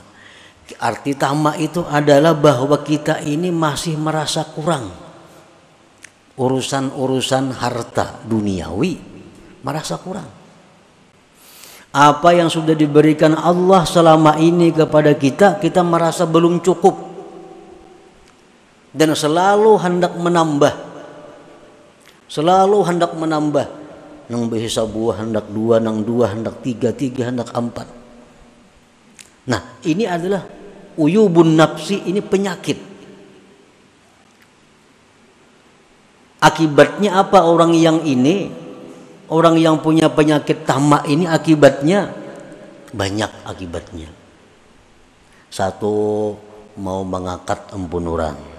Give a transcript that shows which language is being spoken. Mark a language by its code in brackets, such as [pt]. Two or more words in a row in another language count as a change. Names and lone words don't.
[id] Arti tamak itu adalah bahwa kita ini masih merasa kurang. urusan-urusan harta duniawi merasa kurang. Apa yang sudah diberikan Allah selama ini kepada kita, kita merasa belum cukup dan selalu hendak menambah, nang bisa buah hendak dua, nang dua hendak tiga, tiga hendak empat. Nah, ini adalah [ar] عيوب النفس, [id] ini penyakit. Akibatnya apa? Orang yang punya penyakit tamak ini akibatnya banyak akibatnya. Satu, mau mengangkat empunuran.